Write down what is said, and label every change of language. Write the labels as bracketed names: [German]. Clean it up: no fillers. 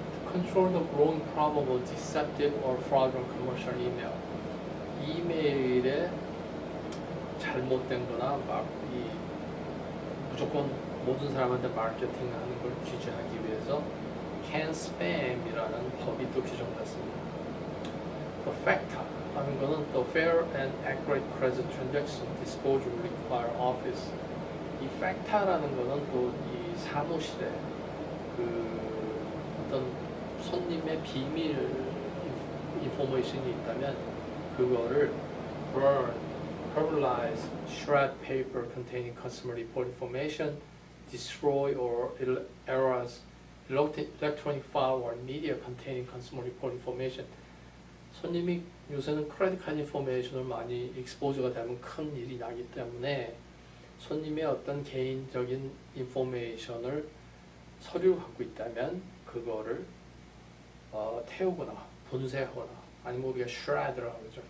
[English] Control the growing problem of deceptive or fraudulent commercial email. [Korean] 이메일에 잘못된 거나 막 이 무조건 모든 사람한테 마케팅하는 걸 규제하기 위해서 can spam이라는 법이 또 규정됐습니다. [English] The FACTA라는 거는 the fair and accurate credit transaction disclosure require office. [Korean] 이 FACTA라는 거는 또 이 사무실에 그 어떤 손님의 비밀 인포메이션이 있다면 그거를 [English] burn, pulverize, shred paper containing customer report information, destroy or erase electronic file or media containing consumer report information. [Korean] 손님이 요새는 크레딧 카드 인포메이션을 많이 익스포즈가 되면 큰 일이 나기 때문에 손님의 어떤 개인적인 인포메이션을 서류를 갖고 있다면 그거를 태우거나 분쇄하거나 아니면 우리가 shred라고 그러죠.